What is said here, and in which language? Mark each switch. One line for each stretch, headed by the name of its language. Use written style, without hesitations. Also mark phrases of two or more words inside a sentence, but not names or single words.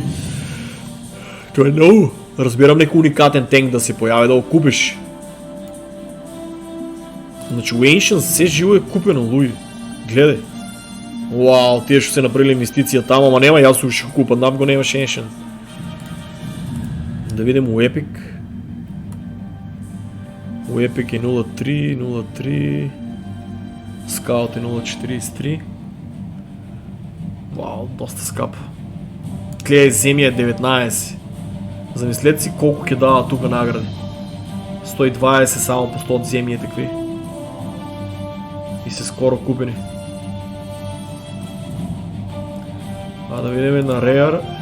Macedonian: Тоа е многу. Разбирам некој уникатен тенк да се појави да го купиш. Значи у Ancient се живо е купено, луѓе. Гледај. Вау, тие што се направили инвестиција таму, ама нема, јас уште го купат, нап го немаш Ancient. Да видим у Epic. У Epic е 0.3, Scout е 0.43. Вау, доста скап. Гледај, земја е 19. Замислете си колку ќе дава тука награди. 120 само по 100 земји е такви. И се скоро купени. А да видиме на Rare.